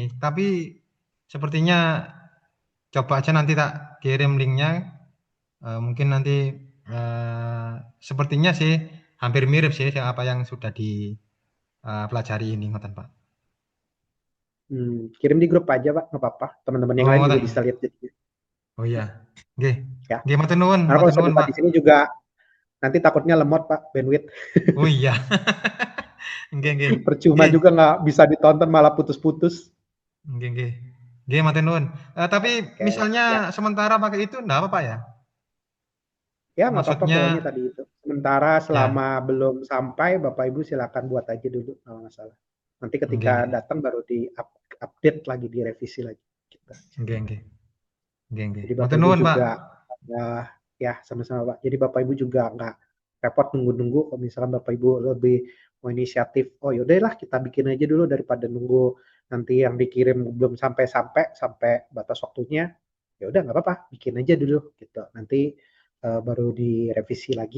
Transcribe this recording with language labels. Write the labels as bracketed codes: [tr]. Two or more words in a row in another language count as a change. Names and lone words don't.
[id] Tapi sepertinya coba aja nanti tak kirim linknya. Mungkin nanti sepertinya sih hampir mirip sih apa yang sudah dipelajari ini, ngoten Pak. Kirim di grup aja Pak, nggak apa-apa. Teman-teman yang Oh, lain juga ngoten. bisa lihat jadinya. Oh iya. Nggih. Ya. [jv] Nggih, matur nuwun, [id] Karena kalau saya buka Pak. di sini juga nanti takutnya lemot Pak, bandwidth. Oh iya. [jv] Nggih, nggih. [id] Percuma Nggih. juga nggak bisa ditonton malah putus-putus. [jv] Nggih, nggih. Nggih, matur nuwun. [id] Tapi Oke, misalnya ya. sementara pakai itu enggak apa-apa ya? Ya nggak apa-apa Maksudnya pokoknya tadi itu. Sementara selama ya. belum sampai Bapak Ibu silakan buat aja dulu kalau nggak salah. Nanti ketika [jv] Nggih, nggih. [id] datang baru di update lagi, direvisi lagi. Gitu. [jv] Nggih, nggih. Nggih, nggih. [id] Jadi Bapak Matur Ibu nuwun, Pak. juga ya sama-sama Pak. Jadi Bapak Ibu juga nggak repot nunggu-nunggu. Kalau misalkan Bapak Ibu lebih mau inisiatif, oh yaudahlah kita bikin aja dulu daripada nunggu nanti yang dikirim belum sampai batas waktunya. Ya udah nggak apa-apa, bikin aja dulu gitu. Nanti baru direvisi lagi.